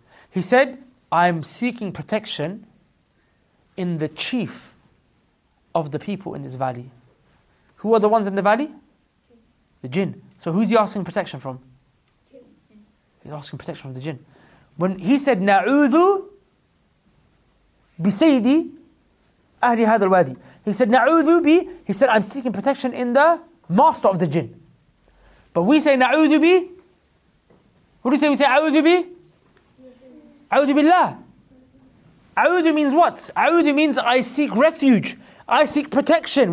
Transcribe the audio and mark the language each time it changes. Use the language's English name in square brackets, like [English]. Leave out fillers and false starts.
[English] He said, I'm seeking protection in the chief of the people in this valley. Who are the ones in the valley? The jinn. So who's he asking protection from? He's asking protection from the jinn. When he said, [Arabic] نعوذ بسيدي أهل هذا الوادي. [English] He said, he said, I'm seeking protection in the master of the jinn. But we say, na'udhu bi. What do you say? We say, a'udhu bi. A'udhu billah. A'udhu means what? A'udhu means I seek refuge. I seek protection.